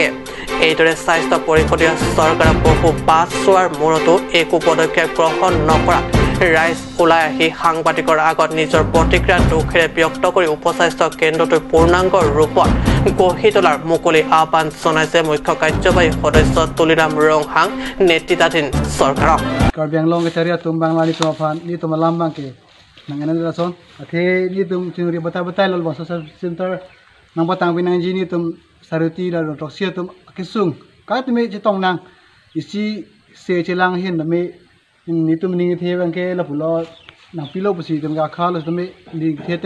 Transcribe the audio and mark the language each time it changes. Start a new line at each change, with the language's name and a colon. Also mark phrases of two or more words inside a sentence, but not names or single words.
Assamese: এইদৰে স্বাস্থ্য পৰিষদীয় চৰকাৰে বহু বাছ চোৱাৰ মূৰতো একো পদক্ষেপ গ্ৰহণ নকৰা ৰাইজ ওলাই আহি সাংবাদিকৰ আগত নিজৰ প্ৰতিক্ৰিয়া দুখেৰে ব্যক্ত কৰি উপস্বাস্থ্য কেন্দ্ৰটোৰ পূৰ্ণাংগ ৰূপত গঢ়ি তোলাৰ মুকলি আহ্বান জনাইছে মুখ্য কাৰ্যবাহী সদস্য তুলিৰাম ৰংহাং নেতৃত্বাধীন চৰকাৰক।
Karbi: Karbi Anglong ke cari atum bang lali tuafan ni tum lambang ke nanganan rason athe ni tum cinuri bata lol bang
English: social center
Karbi: nang batang binang ji ni tum saruti la roksia tum kisung ka tum chitong nang isi se chelang hin me ni tum ning the bang ke la pulo nang pilo pusi tum ga khalos tum ni theteng